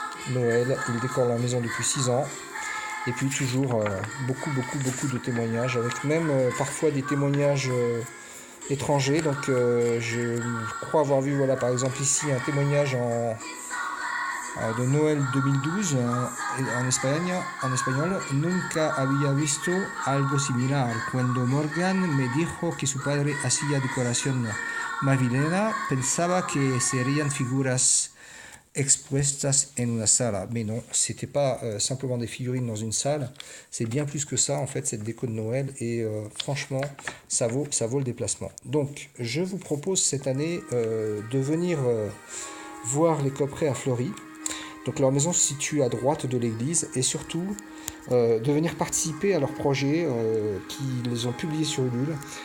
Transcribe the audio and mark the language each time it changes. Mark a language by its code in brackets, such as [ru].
[fr] Noël, ils décorent leur maison depuis 6 ans. Et puis toujours beaucoup de témoignages, avec même parfois des témoignages étrangers. Je crois avoir vu, voilà, par exemple ici un témoignage de Noël 2012 en espagnol. [es] Nunca había visto algo similar. Cuando Morgan me dijo que su padre hacía decoración navideña, pensaba que serían figuras expuestas en una sala. [fr] Mais non, c'était pas simplement des figurines dans une salle, c'est bien plus que ça en fait, cette déco de Noël, et franchement, ça vaut le déplacement. Donc, je vous propose cette année de venir voir les coprets à Fleury. Donc leur maison se situe à droite de l'église, et surtout de venir participer à leur projet qu'ils ont publié sur Ulule.